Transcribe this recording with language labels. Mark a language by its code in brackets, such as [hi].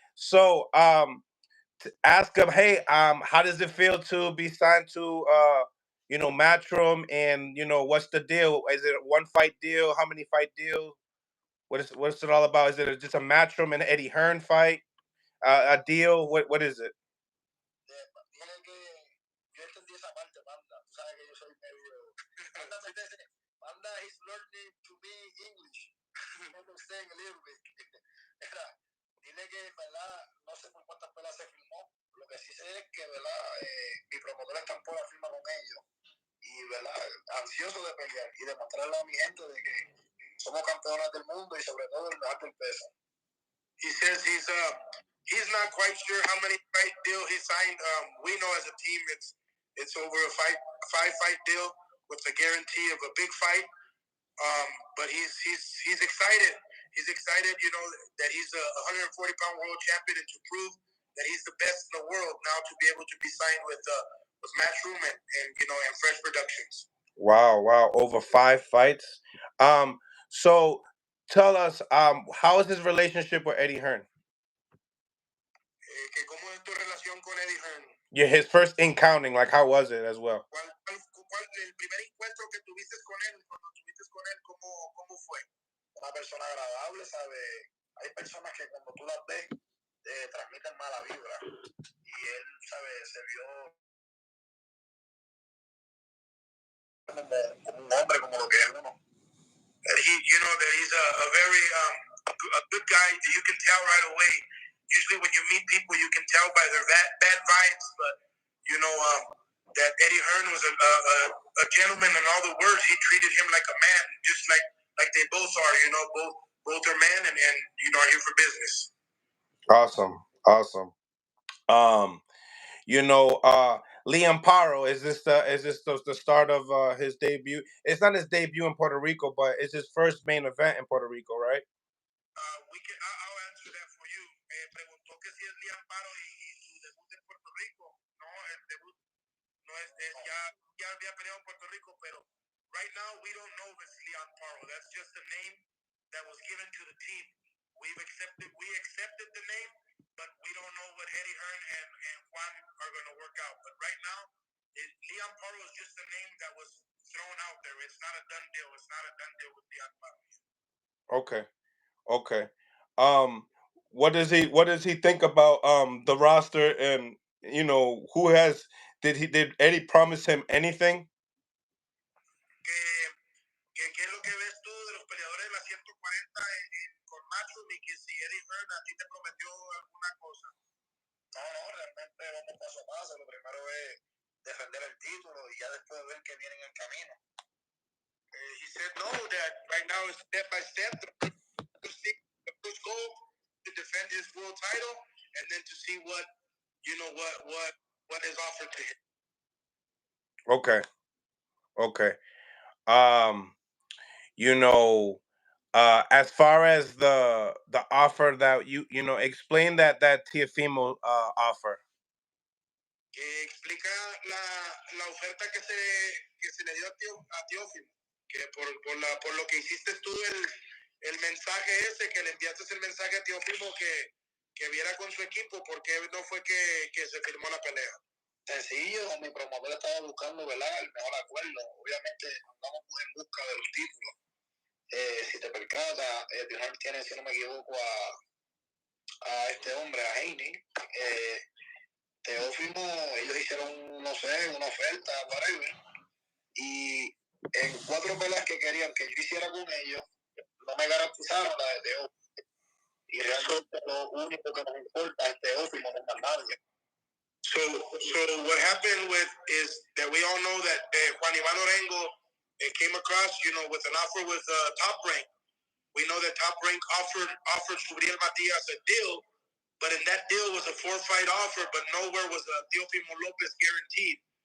[en] So, ask him, hey, how does it feel to be signed to Matchroom, and what's the deal? Is it a one fight deal? How many fight deals? What's it all about? Is it just a Matchroom and Eddie Hearn fight? A deal? What is it? [es] Yo entendí esa parte, Panda. Tú sabes que yo soy medio. [en] Panda is learning to be English. Understand a little bit. [es] Dile que, ¿verdad? No sé por cuántas pelas se filmó. Lo que sí sé es que, ¿verdad? Mi promotor estampó la firma con ellos. Y, ¿verdad? Ansioso de pelear y demostrarle a mi gente de que somos campeones del mundo y sobre todo el mejor del peso. [en] He says he's not quite sure how many fight deal he signed. We know as a team it's over a five fight deal with the guarantee of a big fight. But he's excited. He's excited, that he's a 140-pound world champion, and to prove that he's the best in the world now, to be able to be signed with Matchroom and Fresh Productions. Wow, over 5 fights. So tell us, how is his relationship with Eddie Hearn? [es] ¿Cómo es tu relación con Eddie Hearn? [en] Yeah, his first encounter, like, how was it as well? [es] El primer encuentro que tuviste con él, cuando estuviste con él, ¿cómo fue? Una persona agradable, ¿sabe? Hay personas que cuando tú las ves, transmiten mala vibra. Y él, ¿sabe? Se vio como un hombre, como lo que es uno. [en] That he's a very a good guy. You can tell right away. Usually when you meet people, you can tell by their bad vibes. But, that Eddie Hearn was a gentleman in all the words. He treated him like a man, just like they both are. Both are men and are here for business. Awesome. Liam Paro, is this the start of his debut? It's not his debut in Puerto Rico, but it's his first main event in Puerto Rico, right? I'll answer that for you. [es] Preguntó que si es Liam Paro y su debut en Puerto Rico. No, el debut no ya había peleado en Puerto Rico, pero [en] right now we don't know if it's Liam Paro. That's just a name that was given to the team. We accepted the name, but we don't know what Eddie Hearn and Juan are going to work out. But right now, Liam Paro is just a name that was thrown out there. It's not a done deal. It's not a done deal with Liam Paro. Okay. What does he think about the roster, and did Eddie promise him anything? [es] ¿Qué es lo que ves tú de los peleadores de las 140 con Matchroom y que si Eddie Hearn a ti te prometió alguna cosa? No, realmente vamos paso a paso. Lo primero es defender el título y ya después ver qué viene en el camino. [en] He said no, that right now is step by step. The first goal to defend his world title, and then to see what is offered to him. Okay. Um, as far as the offer that explain that Teofimo offer. [es] Explica la oferta que se le dio a Teófimo, que por lo que hiciste tú el mensaje ese, que le enviaste el mensaje a Teófimo que viera con su equipo, ¿por qué no fue que se firmó la pelea? Sencillo, mi promotor estaba buscando, ¿verdad?, el mejor acuerdo. Obviamente andamos en busca de los títulos. Si te percatas, Hearn tiene, si no me equivoco, a este hombre, a Heine. Teófimo, ellos hicieron, no sé, una oferta, whatever, y en 4 peleas que querían que yo hiciera con ellos, no me garantizaron la de Teófimo. Y realmente lo único que nos importa es Teófimo, no más nadie. [en] So what happened is that we all know that Juan Iván Orengo came across, with an offer with Top Rank. We know that Top Rank offered Subriel Matias a deal, but in that deal was a 4-fight offer, but nowhere was a Teofimo Lopez guaranteed.